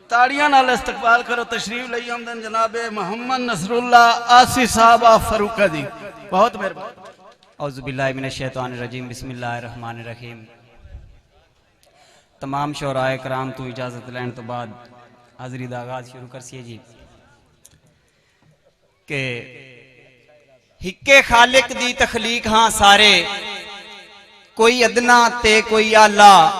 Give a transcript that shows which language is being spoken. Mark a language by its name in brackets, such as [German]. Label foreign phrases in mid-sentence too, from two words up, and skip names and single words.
[Punjabi] تاڑیاں نال استقبال کرو۔ تشریف لئی آمدن جنابِ محمد نصراللہ آسی صاحب فاروقہ جی، بہت مہربانی. [Arabic] أعوذ بالله من الشيطان الرجيم، بسم الله الرحمن الرحيم. [Punjabi] تمام شعرائے کرام توں اجازت لین توں بعد حاضری دا آغاز شروع کرسیے جی کہ ہکے خالق دی تخلیق ہاں سارے، کوئی ادنیٰ تے کوئی اعلیٰ.